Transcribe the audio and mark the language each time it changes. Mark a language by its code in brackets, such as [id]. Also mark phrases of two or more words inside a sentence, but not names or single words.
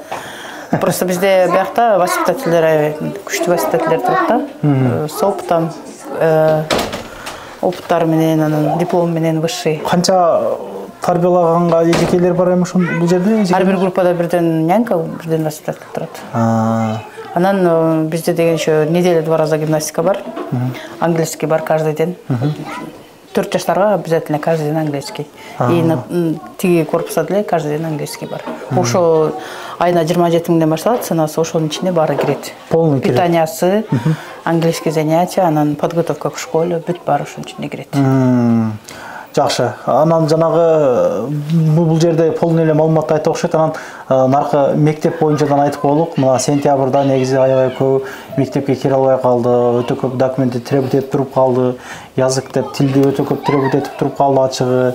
[ky] Просто бизде биякта воспитательдер, күчтүү воспитательдер турат да. [ru] С опытом, [ky] опыттары менен, анан диплом менен высший. Канча тарбиялаганга эжекелер бар эми бул жерде? Ар бир группада бирден нянька, бирден воспитатель турат. Анан бизде деген [ru] еще неделя 2 раза гимнастика [ky] бар. Английский бар [ru] каждый день. [ky] 4 жаштарга [ru] обязательно каждый день английский. [ky] И тиги корпуста деле [ru] каждый день английский [ky] бар. Ошо айына 27 миңден башталат, ценасы ошонун ичине баары кирет. Полный кирет. Питаниясы, [ru] английский занятия, анан подготовка к школе, [ky] бүт баары ошонун ичине кирет. Жакшы. Анан жанагы бул жерде полный эле маалыматты айтып окшойт. Анан наркы мектеп боюнчадан айтып коелук. Мына сентябрда негизи аябай көп мектепке кире албай калды. Өтө көп документти требут этип туруп калды. Язык деп тилди өтө көп требут этип туруп калды ачыгы.